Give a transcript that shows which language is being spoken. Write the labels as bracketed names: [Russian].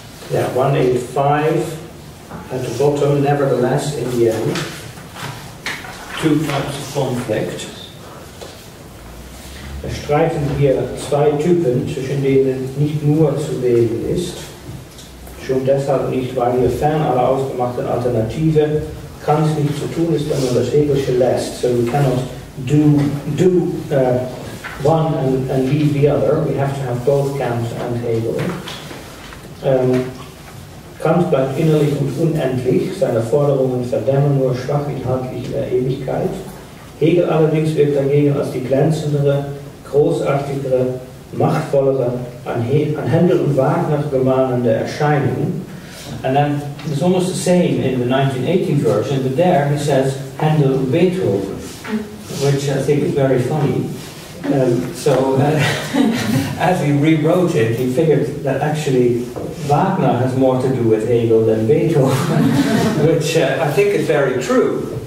[English] Yeah, 185 at the bottom. Nevertheless, in the end, two types of conflict. [German] Streiten hier zwei Typen, zwischen denen nicht nur zu wählen ist. Schon deshalb nicht, weil hier fern aller ausgemachten Alternative Kant nicht zu tun ist, wenn man das Hegelsche lässt. [English] So we cannot do one and leave the other. We have to have both Kant and Hegel. [German] Kant bleibt innerlich und unendlich, seine Forderungen verdämmen nur schwach inhaltlich in der Ewigkeit. Hegel allerdings wirkt dagegen als die glänzendere, großartigere, machtvollere, an Händel und Wagner gemahnende Erscheinung. [English] And then it's almost the same in the 1918 version, but there he says Handel and Beethoven, which I think is very funny. As he rewrote it, he figured that actually Wagner has more to do with Hegel than Beethoven, which I think is very true.